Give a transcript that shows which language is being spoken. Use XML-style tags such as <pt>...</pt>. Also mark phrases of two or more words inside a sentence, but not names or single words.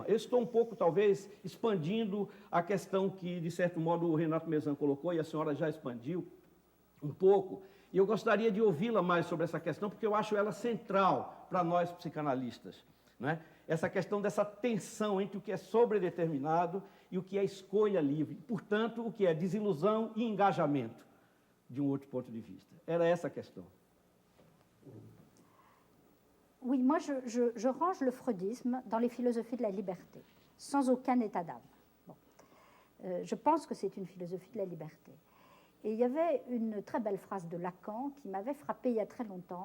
<pt>Eu estou um pouco, talvez, expandindo a questão que, de certo modo, o Renato Mezan colocou e a senhora já expandiu um pouco, e eu gostaria de ouvi-la mais sobre essa questão, porque eu acho ela central para nós psicanalistas, né? Essa questão dessa tensão entre o que é sobredeterminado e o que é escolha livre, portanto, o que é desilusão e engajamento, de um outro ponto de vista. Era essa a questão.</pt> <fr>Oui, moi je range le freudisme dans les philosophies de la liberté, sans aucun état d'âme. Bon. Je pense que c'est une philosophie de la liberté. Et il y avait une très belle phrase de Lacan qui m'avait frappée il y a très longtemps.</fr>